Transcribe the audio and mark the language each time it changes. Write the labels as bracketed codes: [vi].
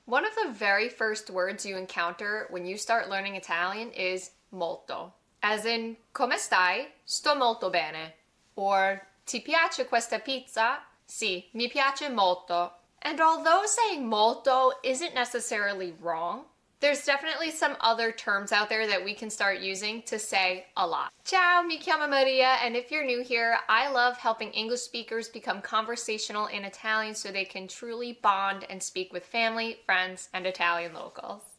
[en] One of the very first words you encounter when you start learning Italian is molto. As in, [it] come stai? Sto molto bene. Or, ti piace questa pizza? Sì, mi piace molto. [en] And although saying molto isn't necessarily wrong, there's definitely some other terms out there that we can start using to say a lot. [it] Ciao, mi chiamo Maria, [en] and if you're new here, I love helping English speakers become conversational in Italian so they can truly bond and speak with family, friends, and Italian locals.